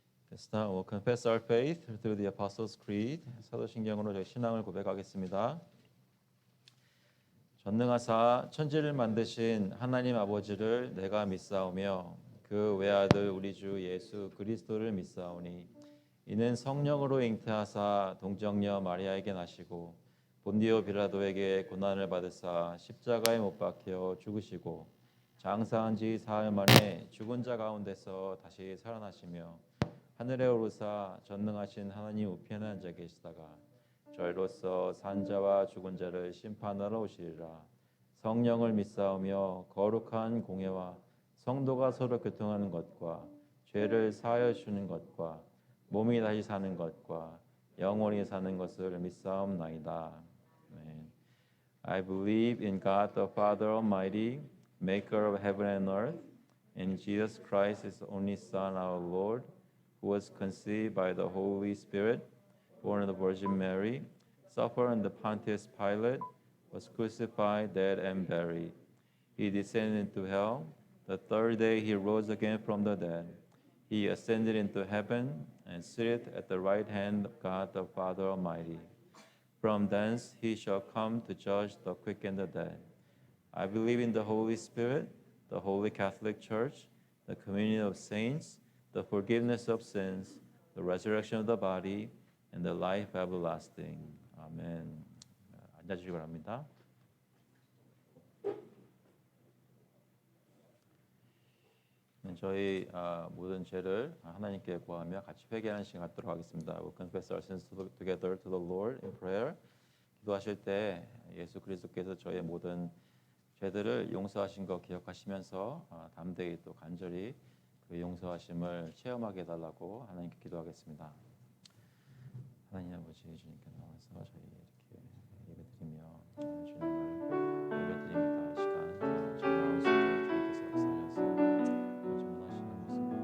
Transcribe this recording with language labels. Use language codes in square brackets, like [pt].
[en] Let's now we'll confess our faith through the Apostles' Creed. [ko] 사도신경으로 저희 신앙을 고백하겠습니다. 전능하사 천지를 만드신 하나님 아버지를 내가 믿사오며 그 외아들 우리 주 예수 그리스도를 믿사오니 이는 성령으로 잉태하사 동정녀 마리아에게 나시고 본디오 빌라도에게 고난을 받으사 십자가에 못 박혀 죽으시고 장사한 지 사흘 만에 죽은 자 가운데서 다시 살아나시며 하늘에 오르사 전능하신 하나님 우편에 앉아 계시다가 저희로서 산자와 죽은 자를 심판하러 오시리라. 성령을 믿사오며 거룩한 공예와 성도가 서로 교통하는 것과 죄를 사하여 주는 것과 몸이 다시 사는 것과 영원히 사는 것을 믿사옵나이다. 아멘. [en] I believe in God the Father Almighty, maker of heaven and earth, and Jesus Christ, His only Son, our Lord, who was conceived by the Holy Spirit, born of the Virgin Mary, suffered under Pontius Pilate, was crucified, dead, and buried. He descended into hell. The third day he rose again from the dead. He ascended into heaven and sitteth at the right hand of God the Father Almighty. From thence he shall come to judge the quick and the dead. I believe in the Holy Spirit, the Holy Catholic Church, the communion of saints, the forgiveness of sins, the resurrection of the body, and the life everlasting. [ko] 아멘. 앉아주시기 바랍니다. 저희 모든 죄를 하나님께 구하며 같이 회개하는 시간 갖도록 하겠습니다. [en] We confess our sins together to the Lord in prayer. [ko] 기도하실 때 예수 그리스도께서 저의 모든 죄들을 용서하신 거 기억하시면서 담대히 또 간절히 그 용서하심을 체험하게 해달라고 하나님께 기도하겠습니다. 하나님 아버지 주님께 나와서 저희 이렇게 예배드리며 주님을 올려드립니다. 이 시간 저희 나올 수 있게 주님께서 역사하셔서 주문하시는 모습으로